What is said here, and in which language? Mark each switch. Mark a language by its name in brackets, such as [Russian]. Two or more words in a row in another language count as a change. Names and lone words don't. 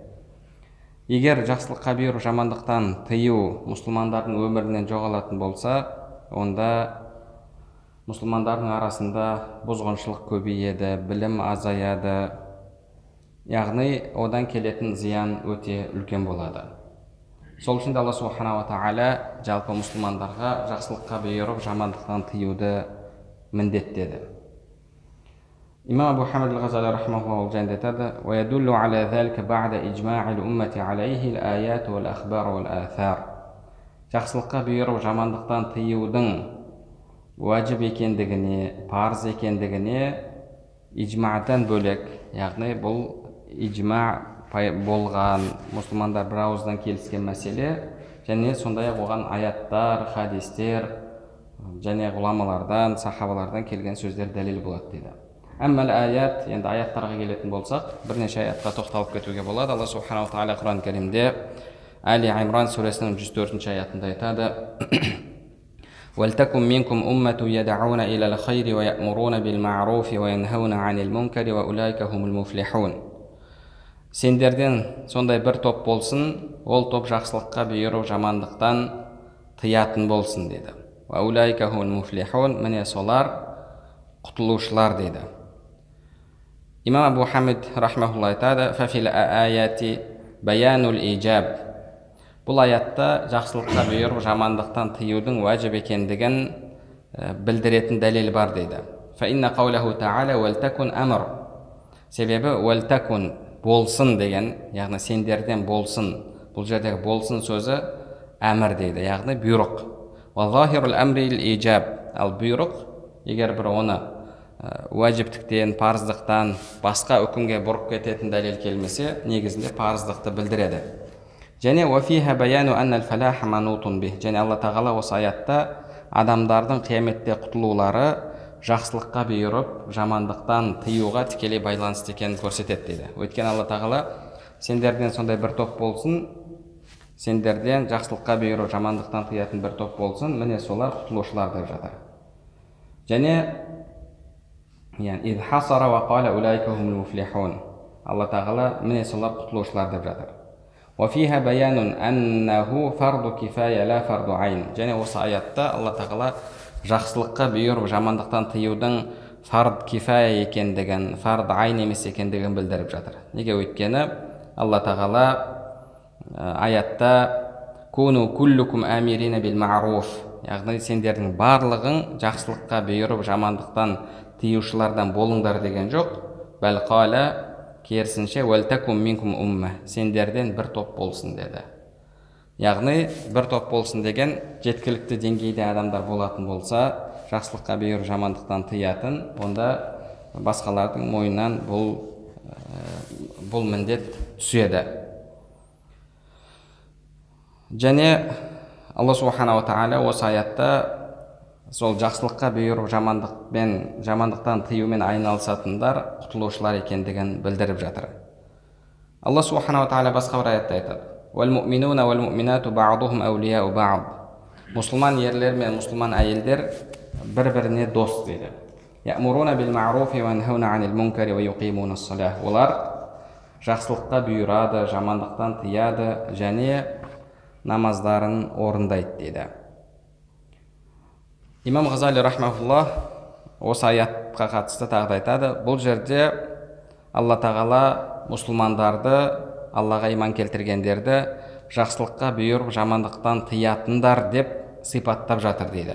[Kazakh] Егер жақсылыққа бұйыру, жамандықтан тыю мұсылмандардың өмірінен жоғалатын болса, онда мұсылмандардың арасында бұзғыншылық көбейеді, білім азаяды, яғни одан келетін зиян өте үлкен болады. Сол үшін Алла [Arabic] سبحانه وتعالى [Kazakh] жалпы мұсылмандарға жақсылыққа бұйырып, жамандықтан тыюды міндеттеді. Имам Абу Хамид Ғазали рахмахуллах жайында айтады: [Arabic] وَيَدُلُّ عَلَى ذَلِكَ بَعْدَ إِجْمَاعِ الْأُمَّةِ عَلَيْهِ الْآيَاتُ وَالْأَخْبَارُ وَالْآثَارُ. [Kazakh] Жақсылыққа бұйырып, жамандықтан тыюдың уәжіп екендігіне, парыз екендігіне иджмаъдан бөлек, яғни бұл иджма болған, мұсылмандар бір ауыздан келіскен мәселе, және сондай-ақ оған аяттар, хадистер және ғұламалардан, сахабалардан келген сөздер дәлел болады дейді. [Arabic] أما الآيات, [Kazakh] енді аяттарға келетін болсақ, бірнеше аятқа тоқталып кетуге болады. Алла [Arabic] سبحانه تعالى [Kazakh] Құран кәрімде Али Имран сүресінің 104-ші аятында айтады: [Arabic] وَلْتَكُمْ مِنْكُمْ أُمَّةٌ يَدْعُونَ إِلَى الْخَيْرِ وَيَأْمُرُونَ بِالْمَعْرُوفِ وَيَنْهَوْنَ عَنِ الْمُنْكَرِ وَأُولَئِكَ هُمُ الْمُفْلِحُونَ. [Kazakh] Сендерден сондай бір топ болсын, ол топ жақсылыққа бұйыру, жамандықтан тыятын болсын деді. [Arabic] وَأُولَئِكَ هُمُ الْمُفْلِحُونَ. [Kazakh] Міне солар құтылушылар деді. Имам Абу Хамид рахмахулла айтады: [Arabic] فَفِي الْآيَاتِ بَيَانُ الْإِجَابِ. [Kazakh] Бұл аятта жақсылыққа бұйырып, жамандықтан тыюдың уәжіп екендігін білдіретін дәлел бар дейді. [Arabic] فَإِنَّ قَوْلَهُ تَعَالَى وَلْتَكُنْ أَمْرٌ. [Kazakh] Себебі وَلْتَكُنْ болсын деген, яғни сендерден болсын, бұл жердегі болсын сөзі әмір дейді, яғни бұйрық. [Arabic] وَظَاهِرُ الْأَمْرِ الْإِجَابِ. [Kazakh] Ал бұйрық, егер бір оны уәжіптіктен, парыздықтан басқа үкімге бұрып кететін дәлел келмесе, негізінде парыздықты білдіреді. [Arabic] Және وَفِيهَا بَيَانُ أَنَّ الْفَلَاحَ مَنُوطٌ بِهِ. [Kazakh] Және Алла тағала осы аятта адамдардың қияметте құтылулары жақсылыққа бұйырып, жамандықтан тыюға тікелей байланысты екенін көрсетеді дейді. Өйткені Алла тағала сендерден сондай бір топ болсын, сендерден жақсылыққа бұйырып, жамандықтан тыятын бір топ болсын, міне солар құтылушылар деп жатыр. [Arabic] Және إِذْ حَصَرَ وَقَالَ أُولَئِكَ هُمُ الْمُفْلِحُونَ. [Kazakh] Алла тағала міне солар құтылушылар деп жатыр. [Arabic] وَفِيهَا بَيَانٌ أَنَّهُ فَرْضُ كِفَايَةٍ لَا فَرْضُ عَيْنٍ. [Kazakh] Және осы аятта Алла тағала жақсылыққа бұйырып, жамандықтан тыюдың [Arabic] فرض كفاية [Kazakh] екендігін, [Arabic] فرض عين [Kazakh] емес екендігін білдіріп жатыр. Неге? Өйткені Алла тағала аятта [Arabic] كونوا كلكم آمرين بالمعروف, [Kazakh] яғни сендердің барлығың жақсылыққа бұйырып, жамандықтан тыюшылардан болыңдар деген жоқ. [Arabic] بل قال [Kazakh] керісінше [Arabic] ولتكن منكم أمة, [Kazakh] сендерден бір топ болсын деді. Яғни бір топ болсын деген жеткілікті деңгейде адамдар болатын болса, жақсылыққа бұйырып жамандықтан тыятын, онда басқалардың мойнынан бұл міндет түседі. Және Алла [Arabic] سبحانه تعالى [Kazakh] осы аятта сол жақсылыққа бұйырып жамандықтан тыюмен айналысатындар құтылушылар екендігін білдіріп жатыр. Алла [Arabic] سبحانه تعالى [Kazakh] басқа бір аятта айтады: [Arabic] وَالْمُؤْمِنُونَ وَالْمُؤْمِنَاتُ بَعْضُهُمْ أَوْلِيَاءُ بَعْضٍ. [Kazakh] Мұсылман ерлер мен мұсылман әйелдер бір-біріне дос дейді. [Arabic] يَأْمُرُونَ بِالْمَعْرُوفِ وَيَنْهَوْنَ عَنِ الْمُنْكَرِ وَيُقِيمُونَ الصَّلَاةَ. [Kazakh] Олар жақсылыққа бұйырады, жамандықтан тыяды және намаздарын орындайды дейді. Имам Ғазали рахмаһуллах осы аятқа қатысты тағы айтады: бұл жерде Алла тағала мұсылмандарды, Аллаға иман келтіргендерді жақсылыққа бұйырып жамандықтан тыятындар деп сипаттап жатыр дейді.